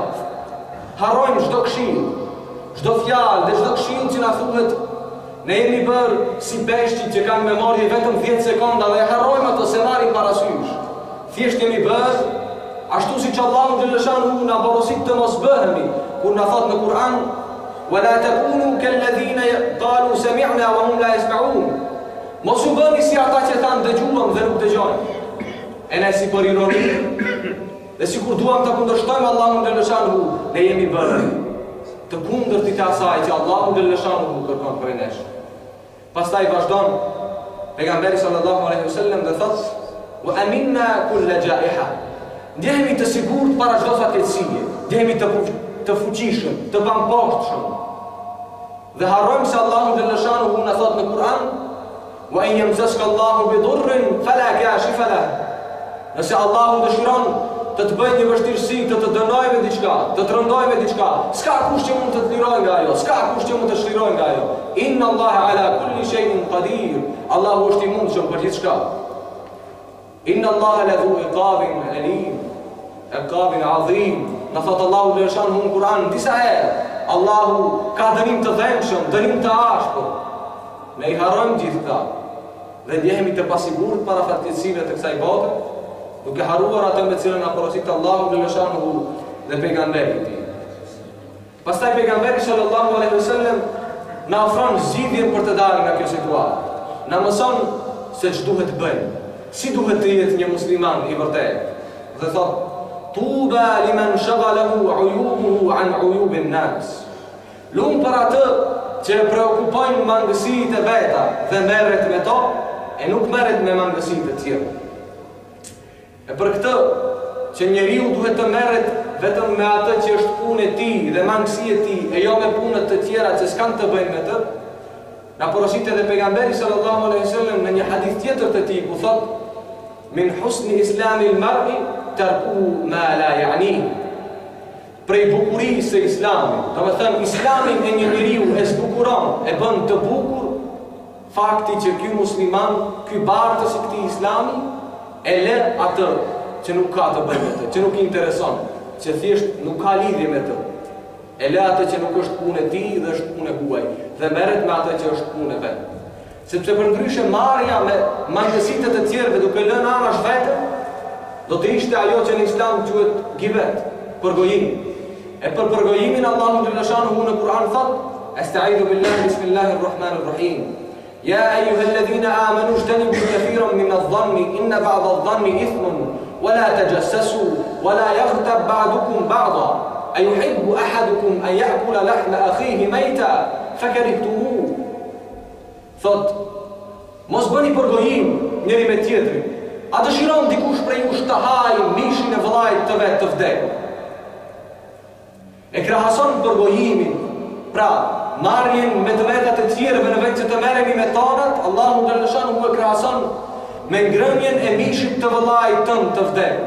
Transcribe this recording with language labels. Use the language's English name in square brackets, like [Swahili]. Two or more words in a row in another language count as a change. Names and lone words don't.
[Albanian] Harrojmë çdo këshill, çdo fjalë dhe çdo këshill që na thuhet. Ne jemi bërë si beshqit që kanë memorje vetëm 10 sekonda dhe harrojmë ato se marrim parasysh. Thjesht jemi bërë ashtu siç [Arabic] الله جل شأنه [Albanian] na porosit të mos bëhemi, kur na thot në Kur'an: [Arabic] "ولا تكونوا كالذين قالوا سمعنا وهم لا يسمعون." [Albanian] Mos u bëni si ata që thanë dëgjuam dhe nuk dëgjojnë. E ne si për ironi, dhe sikur duam ta kundërshtojmë [Arabic] الله جل شأنه, [Albanian] ne jemi bërë të kundërtit të asaj që [Arabic] الله جل شأنه [Albanian] kërkon prej nesh. Pastaj vazhdon pejgamberi [Arabic] صلى الله عليه وسلم [Albanian] dhe thot: [Arabic] "وأمنا كل جائحة." [Albanian] Ndjehemi të sigurt para çdo fatkeqësie, ndjehemi të fuqishëm, të pamposhtshëm. Dhe harrojmë se [Arabic] الله جل شأنه [Albanian] na thot në Kur'an: [Arabic] "وإن يمسسك الله بضر فلا كاشف له." [Albanian] Nëse Allahu dëshiron të të bëjë një vështirësi, të të dënojë me diçka, të të rëndojë me diçka, s'ka kush që mund të të lirojë nga ajo, s'ka kush që mund të shlirojë nga ajo. [Arabic] إن الله على كل شيء قدير. [Albanian] Allahu është I mundshëm për gjithçka. [Arabic] إن الله لذو عقاب أليم. عقاب عظيم. [Albanian] Na thot [Arabic] الله جل شأنه [Albanian] në Kur'an disa herë, Allahu ka dënim të dhëmshëm, dënim të ashpër. Ne I harrojmë gjithë këta dhe ndjehemi të pasigurt para fatkeqësive të kësaj bote, duke harruar atë me cilën na porosit [Arabic] الله جل شأنه [Albanian] dhe pejgamberi I Tij. Pastaj pejgamberi [Arabic] صلى الله عليه وسلم [Albanian] na ofron zgjidhjen për të dalë nga kjo situatë. Na mëson se ç'duhet të bëjmë, si duhet të jetë një musliman I vërtetë. Dhe thot: [Arabic] "طوبى لمن شغله عيوبه عن عيوب الناس." [Albanian] Lum për atë që preokupojnë mangësitë e veta dhe merret me to, e nuk merret me mangësitë e tjera. E për këtë që njeriu duhet të merret vetëm me atë që është punë e tij dhe mangësia e tij, e jo me punët të tjera që s'kan të bëjnë me të. Na porosit edhe pejgamberi [Arabic] صلى الله عليه وسلم [Albanian] në një hadith tjetër të tij ku thotë: [Arabic] "من حسن إسلام المرء تركه ما لا يعنيه." [Albanian] Prej bukurisë së Islamit, domethënë Islamin e një njeriu e zbukuron, e bën të bukur fakti që ky musliman, ky bartës i këtij Islami e lë atë që nuk ka të bëjë me të, që nuk i intereson, që thjesht nuk ka lidhje me të. E lë atë që nuk është punë e tij dhe është punë e huaj, dhe merret me atë që është punë e vet. Sepse përndryshe marrja me mangësitë të tjerëve duke lënë anash vetën, do të ishte ajo që në Islam quhet gibet, përgojim. E për përgojimin [Arabic] الله جل شأنه [Albanian] në Kur'an thot: [Arabic] "أستعيذ بالله بسم الله الرحمن الرحيم. يا أيها الذين آمنوا اجتنبوا كثيرا من الظن إن بعض الظن إثم ولا تجسسوا ولا يغتب بعضكم بعضا أيحب أحدكم أن يأكل لحم أخيه ميتا فكرهتموه." [Albanian] Thot: mos bëni përgojim njëri me tjetrin. A dëshiron dikush prej jush të hajë mishin e vëllait të vet të vdekur? E krahason përgojimin, pra marrjen me të vetat e tjerëve në vend që të merremi me tonat, [Arabic] الله جل شأنه [Albanian] e krahason me ngrënien e mishit të vëllait tënd të vdekur.